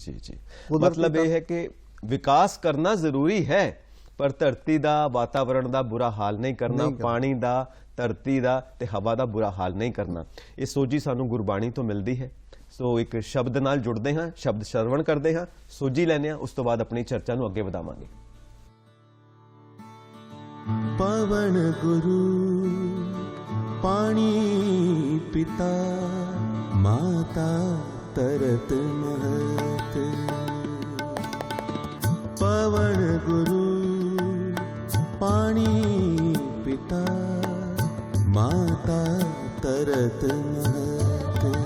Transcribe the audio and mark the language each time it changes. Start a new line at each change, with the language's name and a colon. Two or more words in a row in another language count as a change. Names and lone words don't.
Punjabi: ਮਤਲਬ ਇਹ ਹੈ ਕਿ ਵਿਕਾਸ ਕਰਨਾ ਜ਼ਰੂਰੀ ਹੈ, ਪਰ ਧਰਤੀ ਦਾ, ਵਾਤਾਵਰਣ ਦਾ ਬੁਰਾ ਹਾਲ ਨਹੀਂ ਕਰਨਾ, ਪਾਣੀ ਦਾ, ਧਰਤੀ ਦਾ ਤੇ ਹਵਾ ਦਾ ਬੁਰਾ ਹਾਲ ਨਹੀਂ ਕਰਨਾ। ਇਹ ਸੋਝੀ ਸਾਨੂੰ ਗੁਰਬਾਣੀ ਤੋਂ ਮਿਲਦੀ ਹੈ। ਸੋ ਇੱਕ ਸ਼ਬਦ ਨਾਲ ਜੁੜਦੇ ਹਾਂ, ਸ਼ਬਦ ਸ਼ਰਵਣ ਕਰਦੇ ਹਾਂ, ਸੋਝੀ ਲੈਂਦੇ ਹਾਂ, ਉਸ ਤੋਂ ਬਾਅਦ ਆਪਣੀ ਚਰਚਾ ਨੂੰ ਅੱਗੇ ਵਧਾਵਾਂਗੇ।
Braj: पवन गुरु पानी पिता माता तरत महत। पवन गुरु पानी पिता माता तरत महत।